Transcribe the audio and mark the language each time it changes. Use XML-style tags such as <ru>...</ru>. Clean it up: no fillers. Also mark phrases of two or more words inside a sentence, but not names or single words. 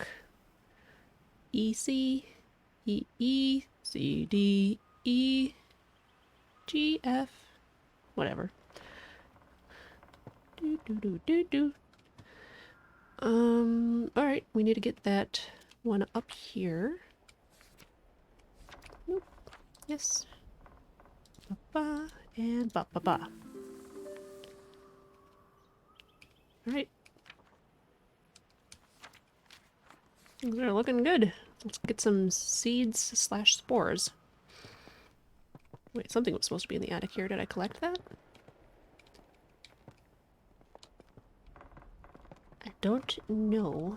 <en>E C E E C D E G F. Whatever. Do do do do do. Alright, we need to get that one up here. Nope. Yes. Ba-ba and ba-ba-ba. Alright. Things are looking good. Let's get some seeds slash spores. Wait, something was supposed to be in the attic here. Did I collect that? I don't know.</en>